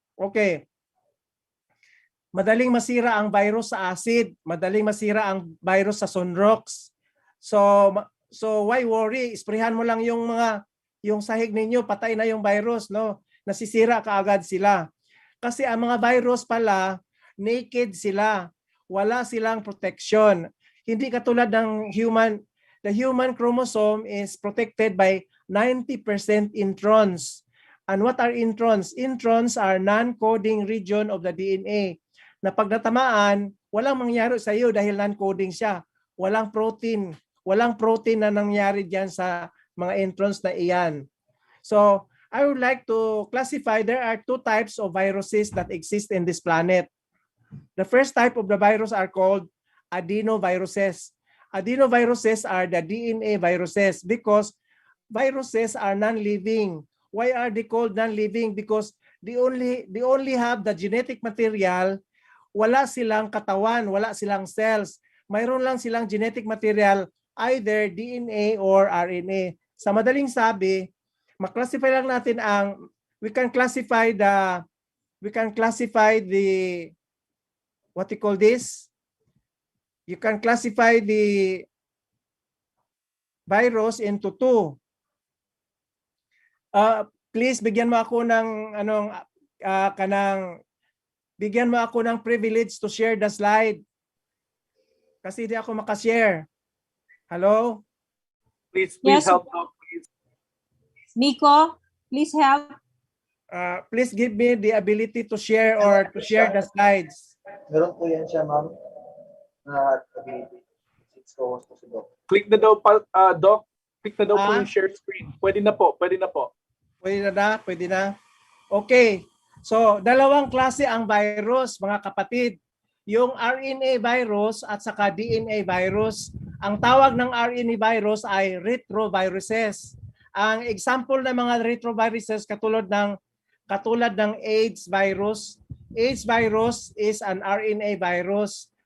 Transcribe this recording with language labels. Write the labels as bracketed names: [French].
[Filipino] Okay. Madaling masira ang virus sa acid, madaling masira ang virus sa sunrox. [English] So why worry? [Filipino] Isprehan mo lang yung sahig ninyo, patay na yung virus, no? Nasisira kaagad sila. Kasi ang mga virus pala, naked sila. Wala silang protection. Hindi katulad ng human. [English] The human chromosome is protected by 90% introns. And what are introns? Introns are non-coding region of the DNA. [Filipino] Na pag natamaan, walang mangyari sa iyo dahil non-coding siya. Walang protein na nangyari diyan sa mga introns na iyan. [English] So, I would like to classify, there are two types of viruses that exist in this planet. The first type of the virus are called adenoviruses. Adenoviruses are the DNA viruses because viruses are non-living. Why are they called non-living? Because they only have the genetic material. [Filipino] Wala silang katawan, wala silang cells. Mayroon lang silang genetic material, either DNA or RNA. Sa madaling sabi, maklasify lang natin [English] we can classify the what you call this? You can classify the virus into two. [Filipino] Please bigyan mo ako ng kanang bigyan mo ako ng [English] privilege to share the slide. [Filipino] Kasi hindi ako makashare. [English] Hello? Please Yes. help out, please. Miko, please help. Please give me the ability to share or to share the slides. [Filipino] Meron po yan siya, ma'am, na ability. [English] It's co-host [Filipino] po si Doc. Click na daw, Doc. Click na daw po Ah? yung share screen. Pwede na po, pwede na po. Pwede na? Pwede na? Okay. So, dalawang klase ang virus, mga kapatid. Yung RNA virus at saka DNA virus. Ang tawag ng RNA virus ay retroviruses. Ang example ng mga retroviruses katulad ng AIDS virus. [English] AIDS virus is an RNA virus.